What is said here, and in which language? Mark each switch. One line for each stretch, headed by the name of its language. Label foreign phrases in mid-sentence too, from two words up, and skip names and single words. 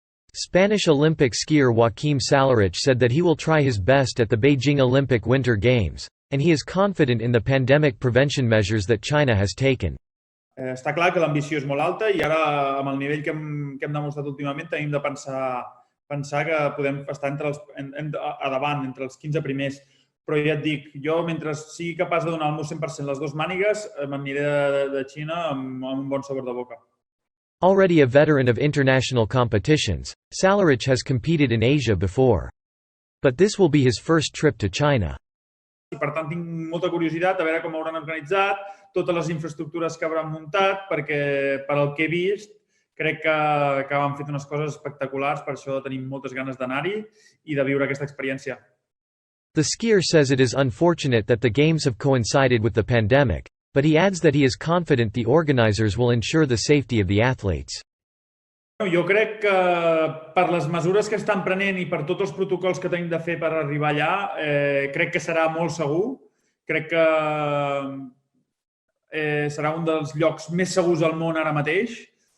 English: Spanish Olympic skier Joaquim Sálárich said that he will try his best at the Beijing Olympic Winter Games, and he is confident in the pandemic prevention measures that China has taken.
Catalan: Està clar que l'ambició és molt alta i ara, amb el nivell que hem demostrat últimament, tenim de pensar que podem estar a davant, entre els 15 primers. Però ja et dic, jo, mentre sigui capaç de donar el meu 100% les dues mànigues, m'aniré de Xina amb un bon sabor de boca.
English: Already a veteran of international competitions, Sálárich has competed in Asia before. But this will be his first trip to China.
Catalan: I per tant tinc molta curiositat a veure com hauran organitzat, totes les infraestructures que hauran muntat, perquè per al que he vist crec que han fet unes coses espectaculars, per això tenim moltes ganes d'anar-hi i de viure aquesta experiència.
English: The skier says it is unfortunate that the games have coincided with the pandemic, but he adds that he is confident the organizers will ensure the safety of the athletes.
Catalan: Jo crec que per les mesures que estan prenent i per tots els protocols que tenim de fer per arribar allà, crec que serà molt segur. Crec que serà un dels llocs més segurs al món ara mateix